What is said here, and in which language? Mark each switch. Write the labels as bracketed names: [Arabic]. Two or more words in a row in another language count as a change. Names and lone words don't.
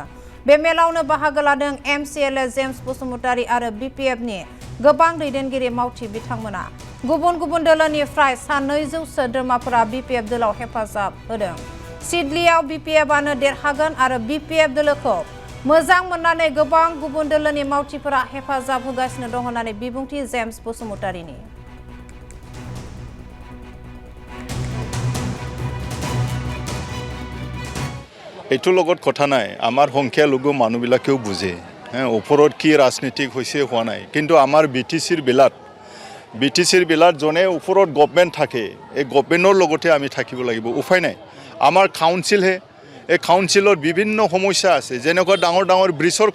[Bodo] बे मेलावनो बाहागो लादों एमसीएलए जेम्स बसुमतारी आरो बीपीएफनि गोबां दैदेनगिरि मावथि बिथांमोना। गुबुन गुबुन दोलोनिफ्राय सा 200 सोद्रोमाफोरा बीपीएफ दोलाव हेफाजाब होदों। सिडलीआव बीपीएफआनो देरहागोन आरो बीपीएफ दोलोखौ मोजां मोननानै गोबां गुबुन दोलोनि मावथिफोरा हेफाजाब होगासिनो दं होननानै बिबुंथि जेम्स बसुमतारीनि। [Assamese] এইটোৰ লগত কথা নাই আমাৰ সংখ্যালঘু মানুহবিলাকেও বুজে ওপৰত কি ৰাজনীতিক হৈছে হোৱা নাই কিন্তু আমাৰ বিটিচিৰ বিলাত জনে ওপৰত গভৰ্ণমেণ্ট থাকে এই গভৰ্ণমেণ্টৰ লগতে আমি থাকিব লাগিব উপায় নাই আমাৰ কাউন্সিলহে এই কাউন্সিলৰ বিভিন্ন সমস্যা আছে যেনেকুৱা ডাঙৰ ডাঙৰ ব্ৰিজৰ